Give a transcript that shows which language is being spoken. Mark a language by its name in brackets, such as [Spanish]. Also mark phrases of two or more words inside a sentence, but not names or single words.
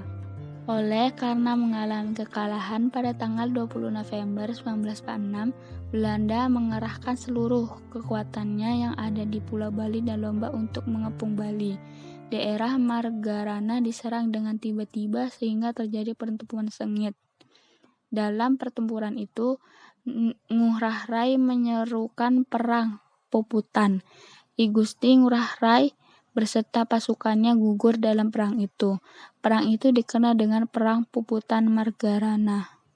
[Indonesian] Oleh karena mengalami kekalahan pada tanggal 20 November 1946, Belanda mengerahkan seluruh kekuatannya yang ada di Pulau Bali dan Lombok untuk mengepung Bali. Daerah Margarana diserang dengan tiba-tiba sehingga terjadi pertempuran sengit. Dalam pertempuran itu, Ngurah Rai menyerukan perang Puputan. I Gusti Ngurah Rai berserta pasukannya gugur dalam perang itu. Perang itu dikenal dengan Perang Puputan Margarana.